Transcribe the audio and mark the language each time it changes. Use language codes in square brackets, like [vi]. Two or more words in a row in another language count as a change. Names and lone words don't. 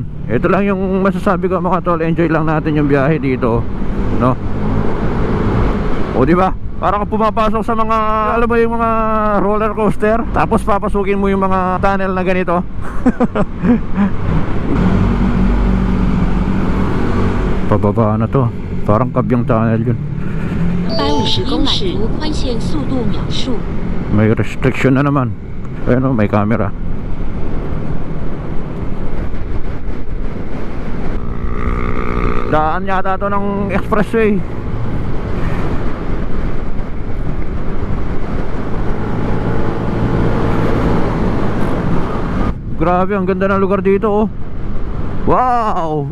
[tl] Ito lang yung masasabi ko mga tol. Enjoy lang natin yung biyahe dito, O diba? Parang pumapasok sa mga, alam mo yung mga roller coaster, tapos papasukin mo yung mga tunnel na ganito. Pababa na to. Parang kabyang tunnel yun. [zh] 150 公尺，宽限速度秒数。 [tl] May restriction na naman. Ayun may camera. Daan yata to ng expressway. Grabe, ang ganda ng lugar dito Wow!